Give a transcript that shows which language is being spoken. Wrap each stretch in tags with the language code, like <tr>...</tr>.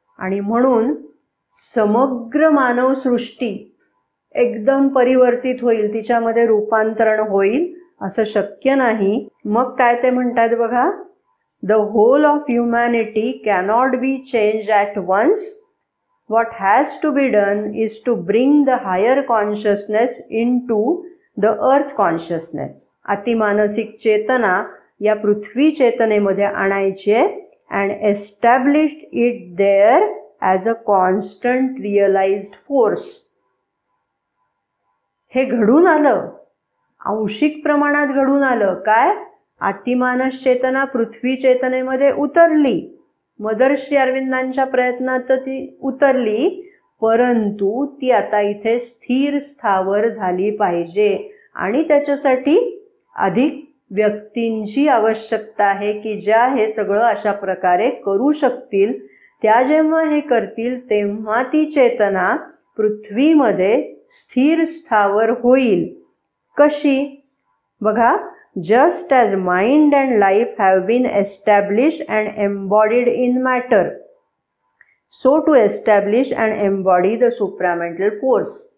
<mr>आणि म्हणून समग्र मानवसृष्टी एकदम परिवर्तित होईल, तिच्यामध्ये रूपांतरण होईल असं शक्य नाही. मग काय ते म्हणतात बघा,</mr> <en>The whole of humanity cannot be change at once. What has to be done is to bring the higher consciousness into the earth consciousness.</en> <mr>अतिमानसिक चेतना या पृथ्वी चेतनेमध्ये आणायची</mr> <en>and establish it there as a constant realized force.</en> <mr>हे घडून आलं, आंशिक प्रमाणात घडून आलं. काय? अतिमानस चेतना पृथ्वी चेतनेमध्ये उतरली, मदर श्री अरविंदांच्या प्रयत्नात ती उतरली, परंतु ती आता इथे स्थिर स्थावर झाली पाहिजे. आणि त्याच्यासाठी अधिक व्यक्तींची आवश्यकता आहे की ज्या हे सगळं अशा प्रकारे करू शकतील. त्या जेव्हा हे करतील तेव्हा ती चेतना पृथ्वीमध्ये स्थिर स्थावर होईल. कशी? बघा,</mr> <en>just as mind and life have been established and embodied in matter, so to establish and embody the supramental force.</en>